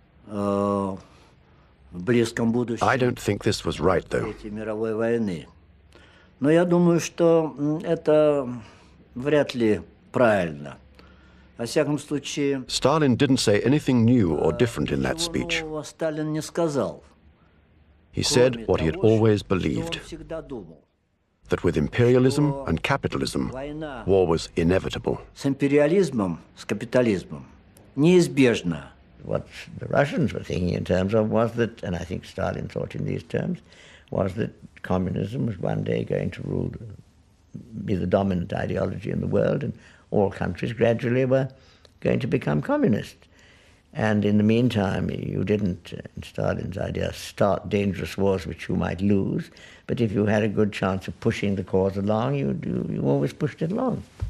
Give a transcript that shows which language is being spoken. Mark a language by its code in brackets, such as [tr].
[en] I don't think this was right, though. [ru] Но я думаю, что это вряд ли правильно. Во всяком случае, [en] Stalin didn't say anything new or different in that speech. [ru] Сталин не сказал. [en] He said what he had always believed, that with imperialism and capitalism, war was inevitable. [ru] С империализмом, с капитализмом неизбежно. [en] What the Russians were thinking in terms of was that, and I think Stalin thought in these terms, was that communism was one day going to rule, be the dominant ideology in the world, and all countries gradually were going to become communist. And in the meantime, you didn't, in Stalin's idea, start dangerous wars which you might lose, but if you had a good chance of pushing the cause along, you always pushed it along.